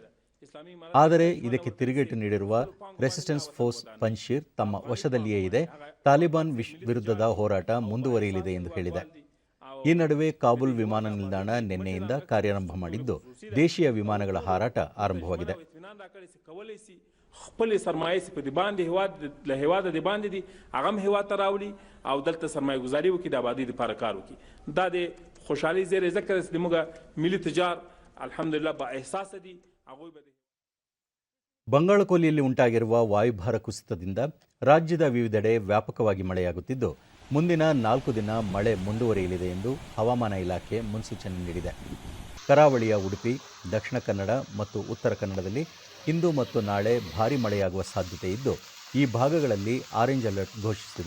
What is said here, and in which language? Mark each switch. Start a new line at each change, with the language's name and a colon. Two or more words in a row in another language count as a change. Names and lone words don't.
Kannada: ಆದರೆ ಇದಕ್ಕೆ ತಿರುಗೇಟು ನೀಡಿರುವ
English: resistance force
Kannada: ಪಂಜ್ಶೀರ್ ತಮ್ಮ ವಶದಲ್ಲಿಯೇ ಇದೆ, ತಾಲಿಬಾನ್ ವಿರುದ್ಧದ ಹೋರಾಟ ಮುಂದುವರಿಯಲಿದೆ ಎಂದು ಹೇಳಿದೆ. ಈ ನಡುವೆ ಕಾಬೂಲ್ ವಿಮಾನ ನಿಲ್ದಾಣ ನಿನ್ನೆಯಿಂದ ಕಾರ್ಯಾರಂಭ ಮಾಡಿದ್ದು ದೇಶೀಯ ವಿಮಾನಗಳ ಹಾರಾಟ ಆರಂಭವಾಗಿದೆ.
Pashto: خپل سرمایه په دی باندې هواد دی باندې دي هغه هواد تراولي او دلته سرمایه گذاري وکړي د آبادی لپاره کار وکړي. دا د خوشحالي زیری ذکر د موږ ملي تجار الحمدلله با احساس دي.
Kannada: ಬಂಗಾಳಕೊಲ್ಲಿಯಲ್ಲಿ ಉಂಟಾಗಿರುವ ವಾಯುಭಾರ ಕುಸಿತದಿಂದ ರಾಜ್ಯದ ವಿವಿಧೆಡೆ ವ್ಯಾಪಕವಾಗಿ ಮಳೆಯಾಗುತ್ತಿದ್ದು ಮುಂದಿನ 4 ದಿನ ಮಳೆ ಮುಂದುವರಿಯಲಿದೆ ಎಂದು ಹವಾಮಾನ ಇಲಾಖೆ ಮುನ್ಸೂಚನೆ ನೀಡಿದೆ. ಕರಾವಳಿಯ ಉಡುಪಿ, ದಕ್ಷಿಣ ಕನ್ನಡ ಮತ್ತು ಉತ್ತರ ಕನ್ನಡದಲ್ಲಿ ಇಂದು ಮತ್ತು ನಾಳೆ ಭಾರೀ ಮಳೆಯಾಗುವ ಸಾಧ್ಯತೆ ಇದ್ದು ಈ ಭಾಗಗಳಲ್ಲಿ
English: orange alert
Kannada: ಘೋಷಿಸಿದೆ.